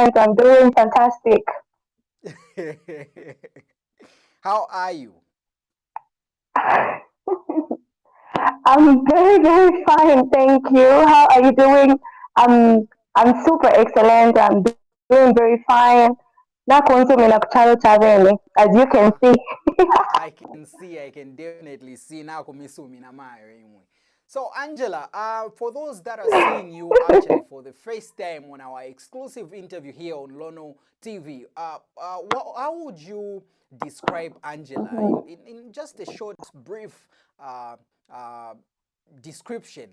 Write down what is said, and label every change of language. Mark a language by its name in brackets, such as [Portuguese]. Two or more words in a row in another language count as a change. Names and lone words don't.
[English] excellent, I'm doing fantastic. How are you? I'm very, very fine, thank you. How are you doing? I'm super excellent, I'm doing very fine. [Nyanja] Nakunzumina kuchalo chavene, [English] as you can see. I can definitely see now. So Angela, for those that are seeing you actually for the first time on our exclusive interview here on Lono TV, how would you describe Angela in just a short, brief description?